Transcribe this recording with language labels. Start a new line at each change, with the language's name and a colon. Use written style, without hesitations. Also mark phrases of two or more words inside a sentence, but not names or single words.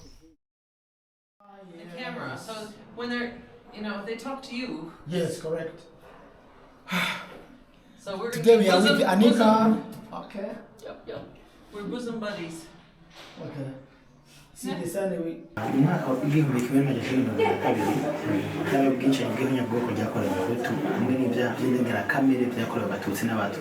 English: The camera. So when they're, if they talk to you. Yes, correct. So we're today we are with Anika. Okay. Yep. We're bosom buddies. Okay. See the sun we.
Kinyarwanda: Umwaka w'igihumbi kimwe n'amajana kabiri cyangwa ubwicanyi bw'abanyabwoko byakorewe Abahutu hamwe n'ibyaha by'indengakamere byakorewe Abatutsi n'Abatwa.